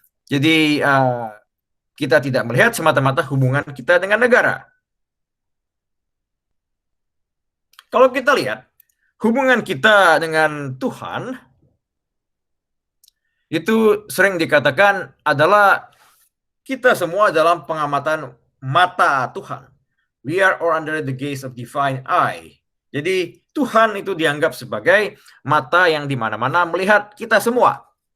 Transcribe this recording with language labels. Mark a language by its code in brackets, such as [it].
[id] Jadi kita tidak melihat semata-mata hubungan kita dengan negara. Kalau kita lihat hubungan kita dengan Tuhan itu sering dikatakan adalah kita semua dalam pengamatan mata Tuhan. [en] We are all under the gaze of divine eye. [id] Jadi Tuhan itu dianggap sebagai mata yang di mana-mana melihat kita semua.